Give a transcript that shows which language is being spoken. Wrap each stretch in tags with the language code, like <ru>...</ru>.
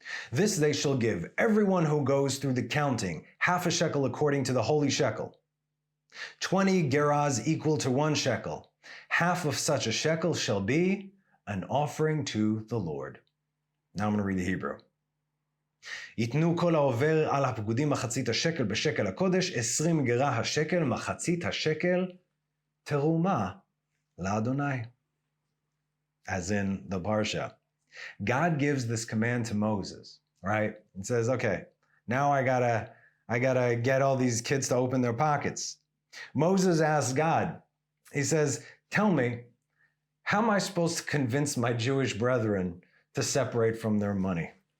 <en>This they shall give everyone who goes through the counting, half a shekel according to the holy shekel. 20 geras equal to 1 shekel. Half of such a shekel shall be an offering to the Lord. Now I'm going to read the Hebrew.</en> <he>יתנו כל העובר על הפקודים מחצית השקל בשקל הקודש, 20 גרה השקל, מחצית השקל, תרומה לאדוני.</he> <en>As in the Parsha. God gives this command to Moses, right? It says, okay, now I gotta get all these kids to open their pockets. Moses asks God, he says, tell me, how am I supposed to convince my Jewish brethren to separate from their money?</en>